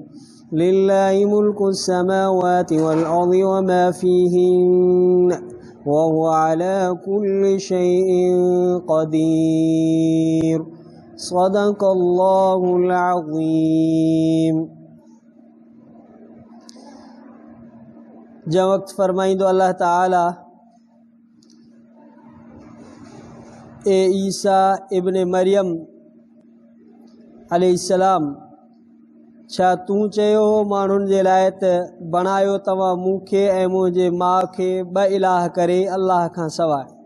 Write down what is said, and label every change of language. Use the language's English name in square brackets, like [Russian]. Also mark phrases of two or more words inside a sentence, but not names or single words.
[Arabic] لله ملك السماوات والأرض وما فيهن وهو على كل شيء قدير. صدق الله العظيम. [Sindhi] जब वक्त फरमाइंदो अल्लाह ताला ए ईसा इब्न मरियम अलैहिस्सलाम छा तूं चयो माण्हुनि जे लाइ त बणायो तव्हां मूंखे ऐं मुंहिंजे माउ खे ॿ इलाह करे अल्लाह खां सवाइ।